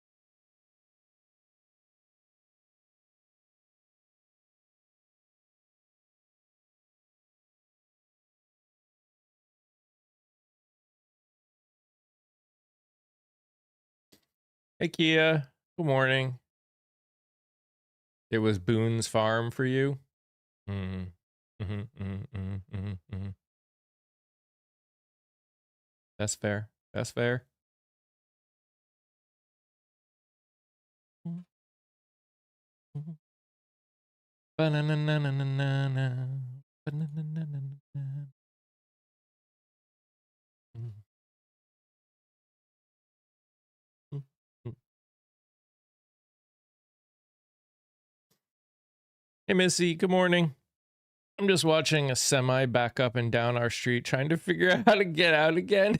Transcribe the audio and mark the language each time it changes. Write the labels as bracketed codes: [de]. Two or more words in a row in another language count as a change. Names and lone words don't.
[en] Hey, Kia. Good morning. It was Boone's Farm for you? Mm-hmm. Mm-hmm, mm-hmm, mm-hmm, mm-hmm, mm-hmm. That's fair. That's fair. Mm-hmm. Ba-na-na-na-na-na-na. Ba-na-na-na-na-na. Hey, Missy. Good morning. I'm just watching a semi back up and down our street, trying to figure out how to get out again.